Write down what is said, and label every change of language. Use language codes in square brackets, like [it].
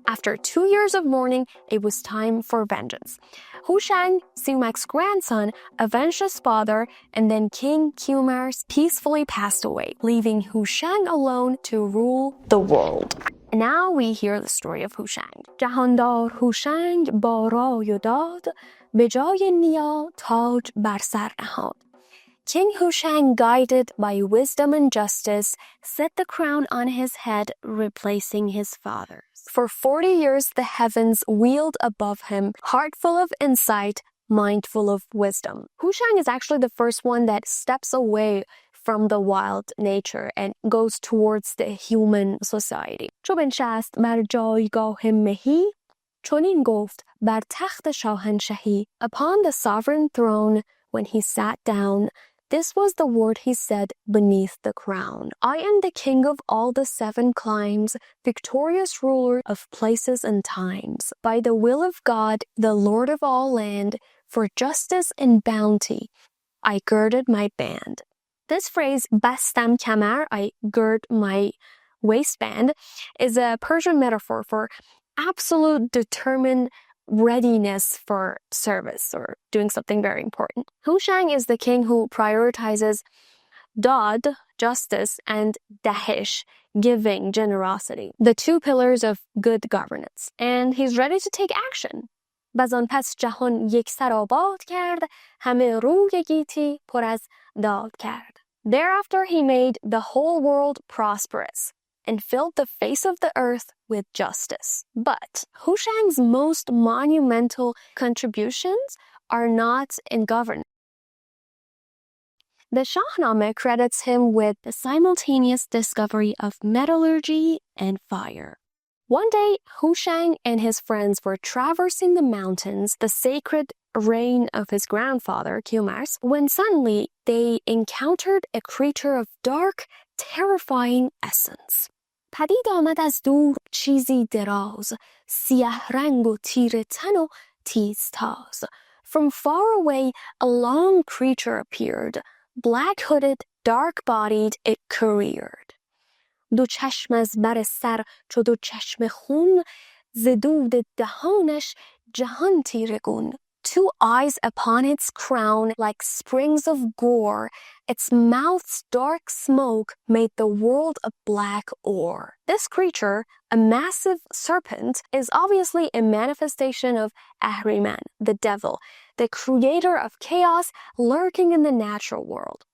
[en] After 2 years of mourning, it was time for vengeance. Hushang, Simak's grandson, avenged his father, and then King Qumars peacefully passed away, leaving Hushang alone to rule the world. Now we hear the story of Hushang. [fa] جهاندار هوشنگ با رای و داد به جای نیا تاج بر سر نهاد. [en] King Hushang, guided by wisdom and justice, set the crown on his head, replacing his father's. For 40 years the heavens wheeled above him, heart full of insight, mind full of wisdom. Hushang is actually the first one that steps away from the wild nature and goes towards the human society. [fa] چو بنشست بر جایگاه مهی چنین گفت بر تخت شاهنشهی. [en] Upon the sovereign throne, when he sat down, this was the word he said beneath the crown. I am the king of all the 7 climes, victorious ruler of places and times. By the will of God, the Lord of all land, for justice and bounty, I girded my band. This phrase, bastam kamar, I gird my waistband, is a Persian metaphor for absolute determined readiness for service or doing something very important. Hushang is the king who prioritizes dad, justice, and dahish, giving, generosity, the 2 pillars of good governance. And he's ready to take action. [fa] بزان پس جهان یک سر آباد کرد همه روی گیتی پر از داد کرد. [en] Thereafter he made the whole world prosperous and filled the face of the earth with justice. But Hushang's most monumental contributions are not in governance. The Shahnameh credits him with the simultaneous discovery of metallurgy and fire. One day, Hushang and his friends were traversing the mountains, the sacred reign of his grandfather, Qumars, when suddenly they encountered a creature of dark, terrifying essence. [fa] پدید آمد از دور چیزی دراز، سیاه رنگ و تیره تن و تیزتاز. [en] From far away, a long creature appeared. Black-hooded, dark-bodied, it careered. [fa] دو چشم از بر سر چو دو چشم خون ز دود دهانش جهان تیره گون. [en] 2 eyes upon its crown like springs of gore, its mouth's dark smoke made the world a black ore. This creature, a massive serpent, is obviously a manifestation of Ahriman, the devil, the creator of chaos lurking in the natural world.